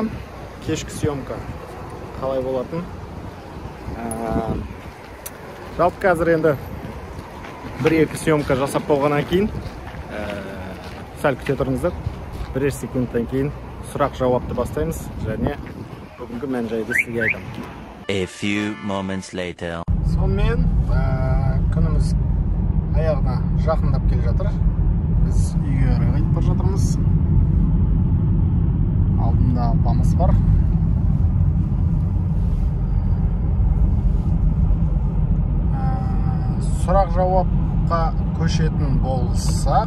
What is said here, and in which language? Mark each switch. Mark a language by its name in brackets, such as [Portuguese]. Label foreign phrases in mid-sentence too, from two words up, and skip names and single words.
[Kazakh] Кешкі съемка қалай болатын. Жалпы қазір енді бір-екі съемка жасап болғаннан кейін сәл күте тұрыңыздар. Бірер секундтан кейін сұрақ-жауапты бастаймыз және бүгінгі мән-жайды сізге айтамын. [English] A few moments later. [Kazakh] Сонымен күніміз аяғына жақындап келе жатыр. Біз үйге қарай қайтып бара жатырмыз. Алдында апамыз бар. Сұрақ-жауапқа көшетін болсақ.